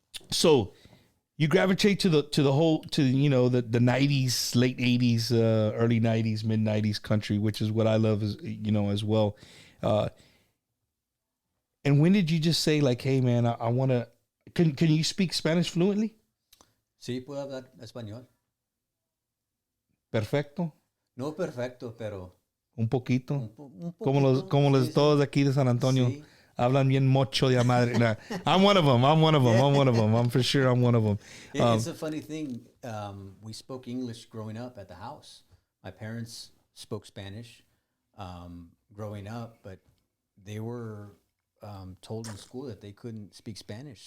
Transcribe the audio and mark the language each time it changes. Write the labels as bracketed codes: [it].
[en] So you gravitate to the whole, you know, the 90s, late 80s, early 90s, mid 90s country, which is what I love, as you know, as well. And when did you just say, like, hey man, I want to? Can you speak Spanish fluently? [es] Sí, puedo hablar español. Perfecto. No perfecto, pero un poquito. Un como poquito, los sí, todos aquí de San Antonio. Sí. Hablan bien mocho de madre. [en] Nah, I'm one of them. I'm for sure I'm one of them. It's a funny thing. We spoke English growing up at the house. My parents spoke Spanish growing up, but they were told in school that they couldn't speak Spanish.